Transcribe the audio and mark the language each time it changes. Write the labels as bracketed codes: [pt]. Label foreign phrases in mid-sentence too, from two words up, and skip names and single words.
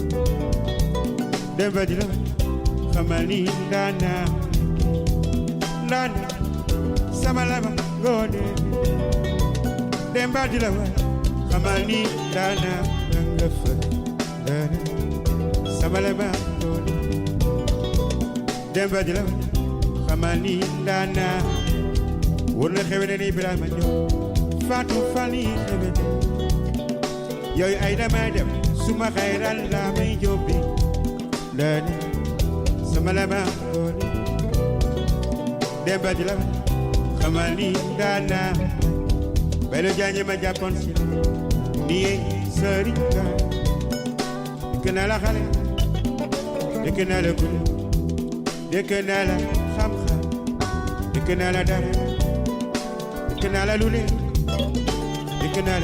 [wo] Demba dilawe, famani dada, dada, samala mangode. Demba dilawe, famani dada nengafa, dada, samala mangode. Demba dilawe, famani dada. Wurna xewene ni Ibrahima Diop Fatou Fali xewene yooyu ay dama dem suma xayral la may jobbi dani sama la ma ngoone Demba di la xamal ni dana Baylo Jaañ ma jàppoon si ni sëriñ ka dëkk naa la xale dëkk naa la gune dëkk naa la xam-xam dëkk naa la dara Kenala lule, kenala.